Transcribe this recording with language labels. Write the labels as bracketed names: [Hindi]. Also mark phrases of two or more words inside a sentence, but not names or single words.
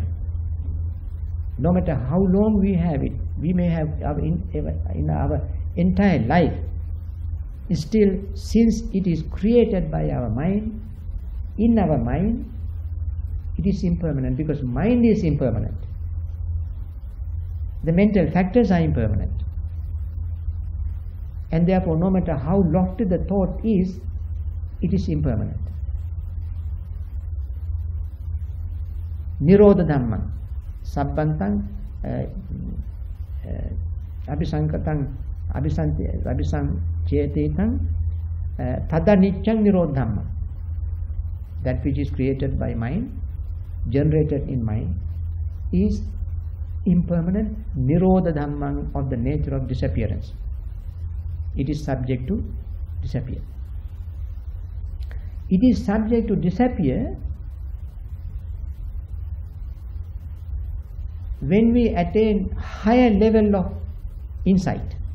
[English] No matter how long we have it, we may have in our entire life, still, since it is created by our mind, in our mind, it is impermanent, because mind is impermanent. The mental factors are impermanent. And therefore, no matter how lofty the thought is, it is impermanent. [Pali] Nirodha Dhammam, Sabbantang, Abhisankatang, Abhisanchetetang, Tada Nityang Nirodha Dhammam. [English] That which is created by mind, generated in mind, is impermanent, [Pali] Nirodha Dhammam, [English] of the nature of disappearance. It is subject to disappear. It is subject to disappear when we attain higher level of insight.